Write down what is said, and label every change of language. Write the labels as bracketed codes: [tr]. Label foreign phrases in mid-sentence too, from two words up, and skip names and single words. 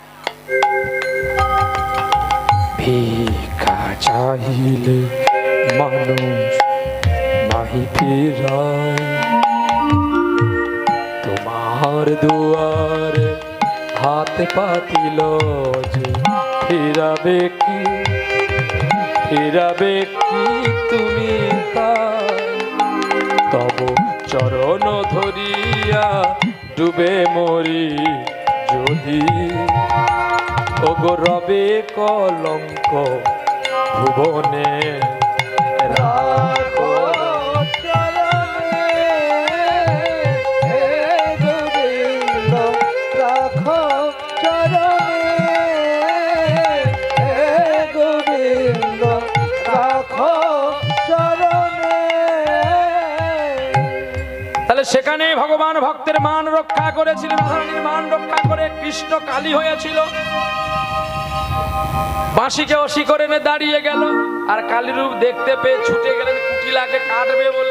[bn] ভিক্ষা চাইলে মানুষ নাহি ফিরায়, তোমার দুয়ারে হাত পাতিল যে, ফিরাবে কি তুমি তাই? তব চরণ ধরিয়া ডুবে মরি যদি, ওগো রবে কলঙ্ক ভুবনে রাখো চরণে হে গোবিন্দ রাখো চরণে, হে গোবিন্দ রাখো চরণে। তাহলে সেখানে ভগবান ভক্তের মান রক্ষা করেছিলেন, রাধারানীর মান রক্ষা করে কৃষ্ণ কালী হয়েছিল। বাঁশিকে অসি করে এনে দাঁড়িয়ে গেল, আর কালী রূপ দেখতে পেয়ে ছুটে গেলেন কুটিলাকে কাটবে বলে।